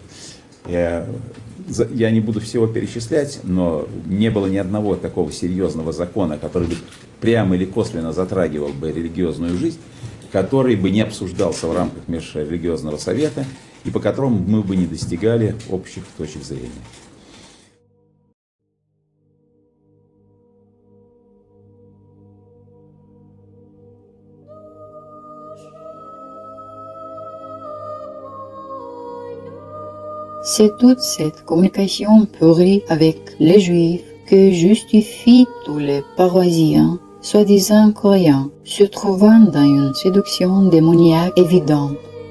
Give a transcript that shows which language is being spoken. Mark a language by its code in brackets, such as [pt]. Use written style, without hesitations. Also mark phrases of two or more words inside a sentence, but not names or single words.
[ru] Я не буду всего перечислять, но не было ни одного такого серьезного закона, который бы прямо или косвенно затрагивал бы религиозную жизнь, который бы не обсуждался в рамках межрелигиозного совета и по которому мы бы не достигали общих точек зрения. [fr] C'est toute cette communication pourrie avec les Juifs que justifient tous les paroissiens, soi-disant croyants, se trouvant dans une séduction démoniaque évidente.